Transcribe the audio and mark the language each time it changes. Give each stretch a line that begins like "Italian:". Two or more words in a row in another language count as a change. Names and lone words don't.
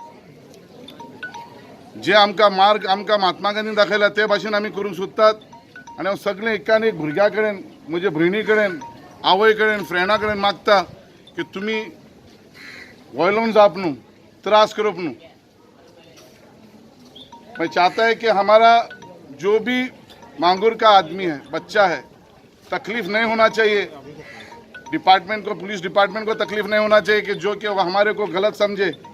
Konkani: जे आमकां मार्ग आमकां महात्मा गांधीन दाखयला ते भाशेन आमी करूंक सोदतात आनी हांव सगळे एकान एक भुरग्या कडेन म्हजे भयणी कडेन आवय कडेन फ्रेंडा कडेन मागता कि तुमी वयलोन जावप न्हू त्रास करप न्हू
Hindi: मैं चाहता है कि हमारा जो भी मांगूर का आदमी है बच्चा है तकलीफ नहीं होना चाहिए डिपार्टमेंट को पुलिस डिपार्टमेंट को तकलीफ नहीं होना चाहिए कि जो कि वो हमारे को गलत समझे